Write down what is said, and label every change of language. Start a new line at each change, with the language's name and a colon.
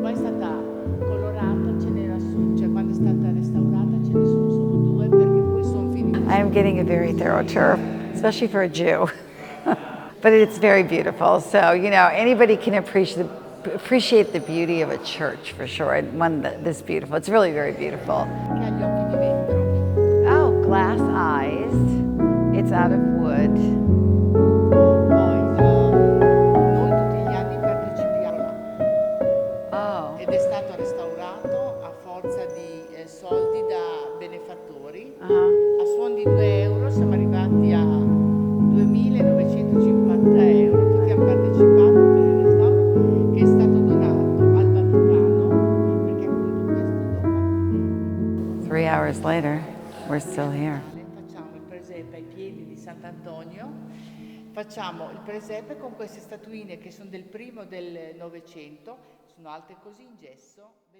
Italian: Poi è stata colorata, ce n'era su, cioè quando è stata restaurata ce ne sono solo 2 perché poi sono finiti.
English: I am getting a very thorough tour, especially for a Jew. But it's very beautiful. So, anybody can appreciate the beauty of a church for sure. And one this beautiful. It's really very beautiful.
Italian: Che ha gli occhi di vetro.
English: Oh, glass eyes. It's out of wood.
Italian: Poi noi tutti gli anni partecipiamo. Oh. Ed è stato restaurato a forza di soldi da benefattori. Uh-huh. A suon di 2 euro siamo arrivati a 2.950 euro. Tutti hanno partecipato per il restauro che è stato donato al Vaticano perché appunto questo doma.
English: 3 hours later, we're still here.
Italian: Facciamo il presepe ai piedi di Sant'Antonio, facciamo il presepe con queste statuine che sono del primo del Novecento, sono alte così in gesso.